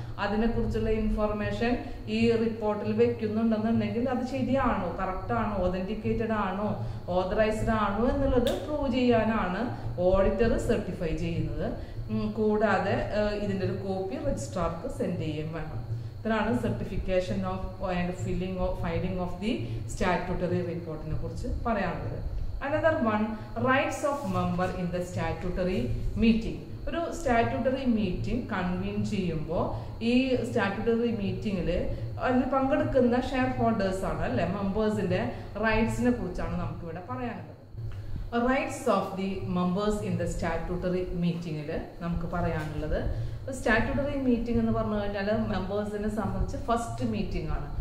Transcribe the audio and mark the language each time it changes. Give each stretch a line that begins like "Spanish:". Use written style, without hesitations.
Malayalam: അതിനെക്കുറിച്ചുള്ള ഇൻഫർമേഷൻ ഈ റിപ്പോർട്ടിൽ വെക്കുന്നുണ്ടെന്നുണ്ടെങ്കിൽ അത് ശരിയാണോ, കറക്റ്റ് ആണോ, ഒതന്റിക്കേറ്റഡ് ആണോ, ഓതറൈസ്ഡ് ആണോ എന്നുള്ളത് പ്രൂവ് ചെയ്യാനാണ് ഓഡിറ്റർ സർട്ടിഫൈ ചെയ്യുന്നത്. കൂടാതെ ഇതിന്റെ ഒരു കോപ്പി രജിസ്ട്രാർക്ക് സെൻഡ് ചെയ്യുകയും വേണം. ഇതാണ് certification of and filing of the statutory റിപ്പോർട്ടിനെ കുറിച്ച് പറയാനുള്ളത്.
English: Another one, rights of member in the statutory meeting.
Malayalam: ഒരു സ്റ്റാറ്റ്യൂട്ടറി മീറ്റിംഗ് കൺവീൻ ചെയ്യുമ്പോൾ ഈ സ്റ്റാറ്റ്യൂട്ടറി മീറ്റിംഗിൽ അതിൽ പങ്കെടുക്കുന്ന ഷെയർ ഹോൾഡേഴ്സ് ആണ് അല്ലെ, മെമ്പേഴ്സിന്റെ റൈറ്റ്സിനെ കുറിച്ചാണ് നമുക്ക് ഇവിടെ പറയാനുള്ളത്. Rights of the members in the statutory മീറ്റിംഗിൽ നമുക്ക് പറയാനുള്ളത്, സ്റ്റാറ്റ്യൂട്ടറി മീറ്റിംഗ് എന്ന് പറഞ്ഞു കഴിഞ്ഞാൽ മെമ്പേഴ്സിനെ സംബന്ധിച്ച് ഫസ്റ്റ് മീറ്റിംഗ് ആണ്.